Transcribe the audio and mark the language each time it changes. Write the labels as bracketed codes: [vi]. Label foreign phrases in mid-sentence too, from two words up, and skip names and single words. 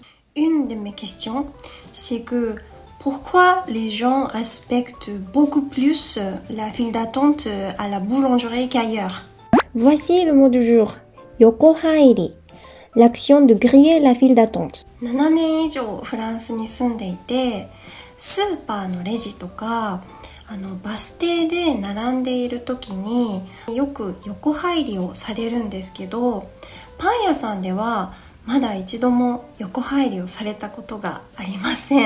[fr] Une de mes questions, c'est que pourquoi les gens respectent beaucoup plus la file d'attente à la boulangerie qu'ailleurs? Voici le mot du jour. Yokohairi. L'action de griller la file d'attente. [ja] 7 年以上フランスに住んでいて、スーパーのレジとかバス停で並んでいる時によく横入りをされるんですけど、パン屋さんではまだ一度も横入りをされたことがありません。